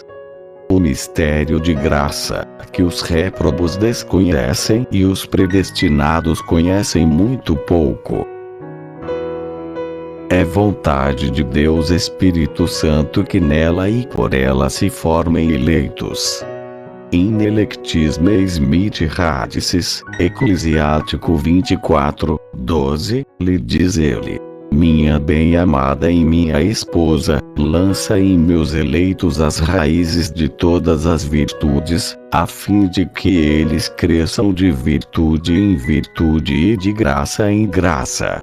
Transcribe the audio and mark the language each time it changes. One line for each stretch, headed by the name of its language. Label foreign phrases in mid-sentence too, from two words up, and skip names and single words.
Portuguese: O mistério de graça, que os réprobos desconhecem e os predestinados conhecem muito pouco. É vontade de Deus Espírito Santo que nela e por ela se formem eleitos.
Latin: In electis meis mit radices,
Portuguese: Eclesiástico 24:12, lhe diz ele: minha bem-amada e minha esposa, lança em meus eleitos as raízes de todas as virtudes, a fim de que eles cresçam de virtude em virtude e de graça em graça.